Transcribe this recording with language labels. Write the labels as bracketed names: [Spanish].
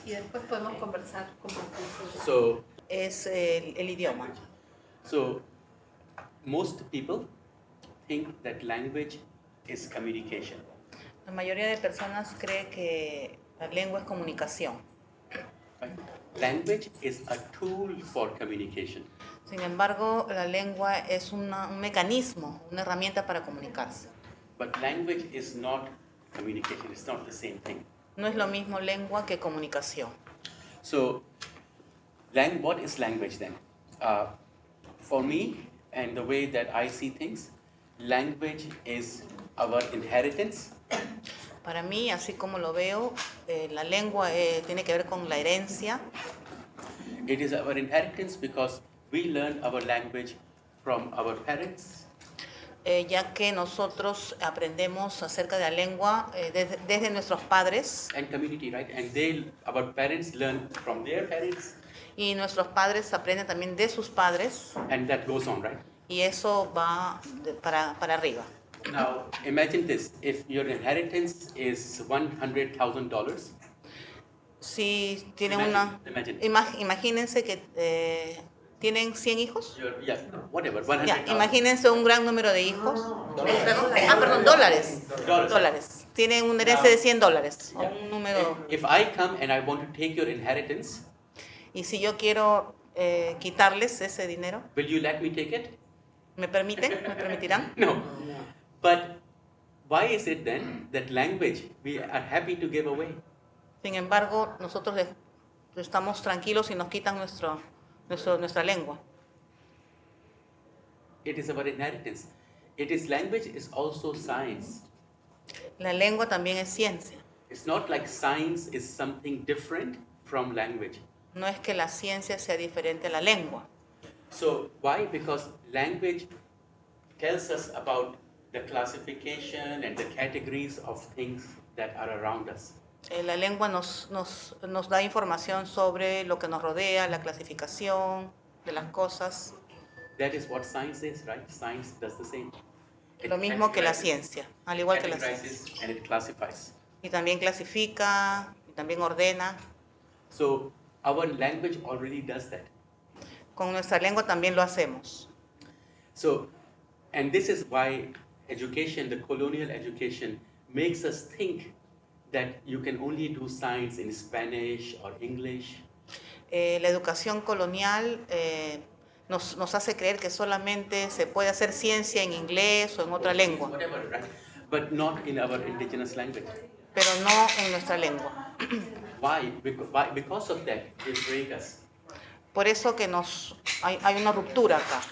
[Spanish] Y después podemos conversar con ustedes. [English] So, [Spanish] Es el idioma. [English] so most people think that language is communication. [Spanish] La mayoría de personas cree que la lengua es comunicación. [English] Right? Language is a tool for communication. [Spanish] Sin embargo, la lengua es un mecanismo, una herramienta para comunicarse. [English] But language is not communication, it's not the same thing. [Spanish] No es lo mismo lengua que comunicación. [English] So, what is language then? For me, and the way that I see things, language is our inheritance. [Spanish] Para mí, así como lo veo, la lengua tiene que ver con la herencia. [English] It is our inheritance because we learn our language from our parents, [Spanish] Ya que nosotros aprendemos acerca de la lengua desde nuestros padres [English] and community, right? And our parents learn from their parents, y nuestros padres aprenden también de sus padres and that goes on, right? [Spanish] y eso va para arriba. [English] Now, imagine this: if your inheritance is $100,000, [Spanish] Si tienen [English] imagine. [Spanish] imagínense que tienen 100 hijos. [English] Whatever, [Spanish] Ya, [English] 100,000. [Spanish] imagínense un gran número de hijos. Perdón, dólares. Dólares. Tienen una herencia de $100. O un número. [English] If I come and I want to take your inheritance, [Spanish] Y si yo quiero quitarles ese dinero, [English] will you let me take it? [Spanish] ¿me permiten? ¿Me permitirán? [English] No. But why is it then that language we are happy to give away? [Spanish] Sin embargo, nosotros estamos tranquilos y nos quitan nuestra lengua. [English] It is our inheritance. Language is also science. [Spanish] La lengua también es ciencia. [English] It's not like science is something different from language. [Spanish] No es que la ciencia sea diferente a la lengua. [English] So why? Because language tells us about the classification and the categories of things that are around us. [Spanish] La lengua nos da información sobre lo que nos rodea, la clasificación de las cosas, [English] That is what science is, right? Science does the same. It [Spanish] lo mismo que la [English] categorizes- [Spanish] ciencia, al igual que la ciencia. [English] categorizes and it classifies. [Spanish] Y también clasifica, y también ordena. [English] So our language already does that. [Spanish] Con nuestra lengua también lo hacemos. [English] So, and this is why education, the colonial education, makes us think that you can only do science in Spanish or English. [Spanish] La educación colonial nos hace creer que solamente se puede hacer ciencia en inglés o en otra lengua, [English] Whatever, right? But not in our indigenous language. [Spanish] pero no en nuestra lengua. [English] Why? Because of that, they break us. [Spanish] Por eso que hay una ruptura acá,